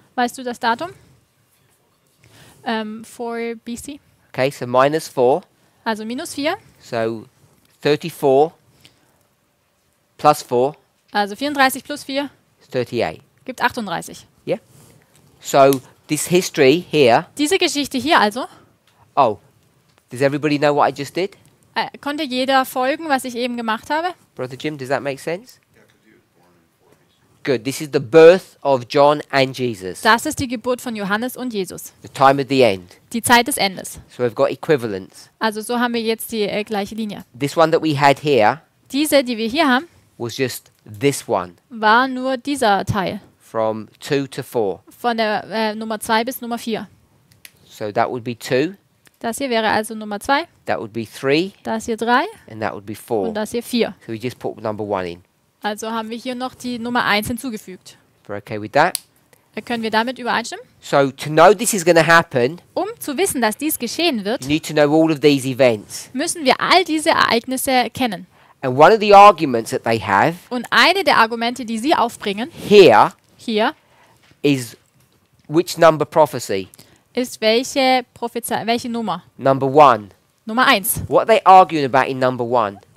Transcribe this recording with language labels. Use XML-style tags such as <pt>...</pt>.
<de>Weißt du das Datum? 4 BC.</de> <en>Okay, so minus 4.</en> <de>Also minus 4.</de> <en>So 34 plus 4</en> <de>Also 34 plus 4</de> <en>is 38.</en> <de>gibt 38.</de> <en>Yeah? So this history here,</en> <de>Diese Geschichte hier also,</de> <en>oh, does everybody know what I just did?</en> <de>konnte jeder folgen, was ich eben gemacht habe?</de> <en>Brother Jim, does that make sense? Good. This is the birth of John and Jesus.</en> <de>Das ist die Geburt von Johannes und Jesus.</de> <en>The time of the end.</en> <de>Die Zeit des Endes.</de> <en>So we've got equivalents.</en> <de>Also so haben wir jetzt die gleiche Linie.</de> <en>This one that we had here</en> <de>Diese, die wir hier haben,</de> <en>was just this one</en> <de>war nur dieser Teil.</de> <en>from 2 to 4.</en> <de>Von der Nummer 2 bis Nummer 4.</de> <en>So that would be 2,</en> <de>Das hier wäre also Nummer 2,</de> <en>that would be 3,</en> <de>das hier 3</de> <en>and that would be</en> <de>und</de> <en>4.</en> <de>das hier 4.</de> <en>So we just put number 1 in.</en> <de>Also haben wir hier noch die Nummer 1 hinzugefügt.</de> <en>We're okay with that?</en> <de>Können wir damit übereinstimmen?</de> <en>So to know this is going to happen,</en> <de>Um zu wissen, dass dies geschehen wird,</de> <en>you need to know all of these events.</en> <de>müssen wir all diese Ereignisse kennen.</de> <en>And one of the arguments that they have</en> <de>Und eine der Argumente, die sie aufbringen,</de> <en>here</en> <de>hier,</de> <en>is which number prophecy?</en> <de>ist welche Nummer?</de> <en>Number 1.</en> <de>Nummer 1.</de> <en>What are they arguing about in number 1?</en>